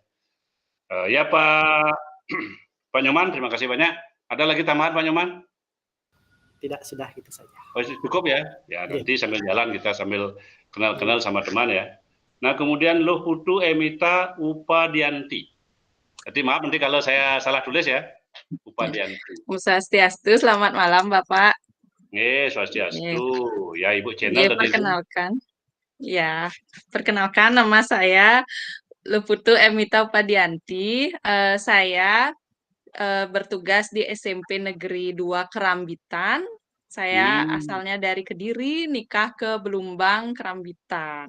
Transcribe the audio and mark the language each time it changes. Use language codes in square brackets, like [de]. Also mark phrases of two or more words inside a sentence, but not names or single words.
[id] Ya Pak Nyoman, terima kasih banyak. Ada lagi tambahan Pak Nyoman? Tidak, sudah gitu saja. Oh, cukup ya? Ya, nanti sambil jalan kita sambil kenal-kenal sama teman ya. Nah, kemudian Luhutu Emita Upadianti. Jadi maaf nanti kalau saya salah tulis ya. Upadianti. [ban] Om Swastiastu, [id] selamat malam Bapak. Swastiastu. Ya, Ibu channel Ya, tadi. perkenalkan. Ya, perkenalkan nama saya Luhutu Emita Upadianti. Saya bertugas di SMP Negeri 2 Kerambitan. Saya asalnya dari Kediri, nikah ke Belumbang, Kerambitan.